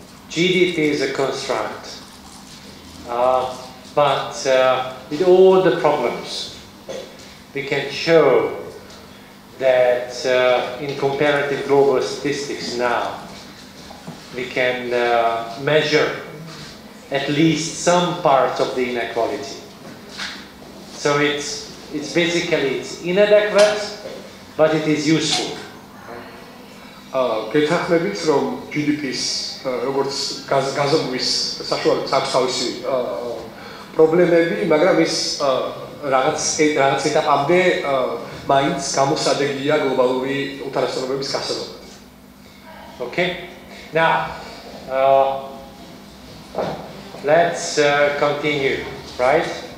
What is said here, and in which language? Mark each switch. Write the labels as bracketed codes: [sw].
[en] GDP is a construct, but with all the problems, we can show that in comparative global statistics now, we can measure at least some parts of the inequality. So it's basically inadequate, but it is useful. [ka] გეთანხმებით, რომ GDP-ს როგორც გაზომვის საშუალებას აქვს თავისი პრობლემები, მაგრამ ის რაღაც ეტაპამდე მაინც გამოსადეგია გლობალური უთანასწორობების გასაზომად. [en] Okay? Now, let's continue, right?